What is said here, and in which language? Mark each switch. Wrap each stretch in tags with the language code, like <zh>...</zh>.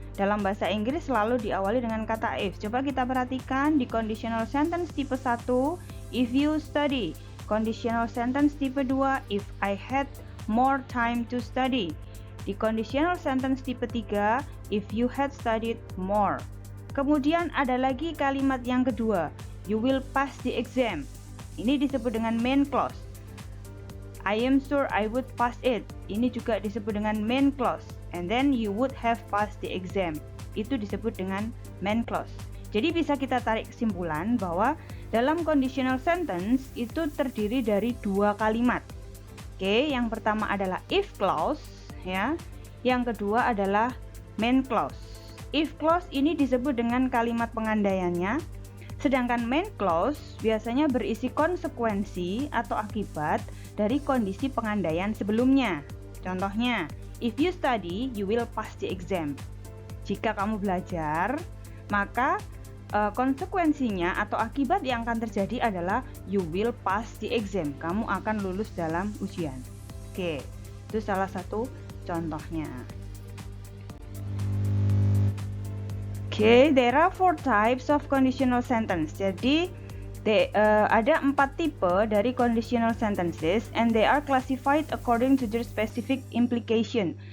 <id>Dalam bahasa Inggris selalu diawali dengan kata if. Coba kita perhatikan di conditional sentence tipe 1,</id> <en>if you study. Conditional sentence tipe 2, if I had more time to study. Di conditional sentence tipe 3, if you had studied more.</en> <id>Kemudian ada lagi kalimat yang kedua,</id> <en>you will pass the exam.</en> <id>Ini disebut dengan</id> <en>main clause. I am sure I would pass it.</en> <id>Ini juga disebut dengan main clause.</id> <en>And then you would have passed the exam.</en> <id>Itu disebut dengan main clause. Jadi bisa kita tarik kesimpulan bahwa dalam conditional sentence itu terdiri dari 2 kalimat. Oke, yang pertama adalah if clause, ya. Yang kedua adalah main clause. If clause ini disebut dengan kalimat pengandaiannya, sedangkan main clause biasanya berisi konsekuensi atau akibat dari kondisi pengandaian sebelumnya. Contohnya,</id> <en>if you study, you will pass the exam.</en> <id>Jika kamu belajar, maka konsekuensinya atau akibat yang akan terjadi adalah</id> <en>you will pass the exam.</en> <id>Kamu akan lulus dalam ujian. Oke, itu salah satu contohnya.</id> <en>Oke, there are 4 types of conditional sentence.</en> <id>Jadi ada 4 tipe dari</id> <en>conditional sentences and they are classified according to their specific implication.</en>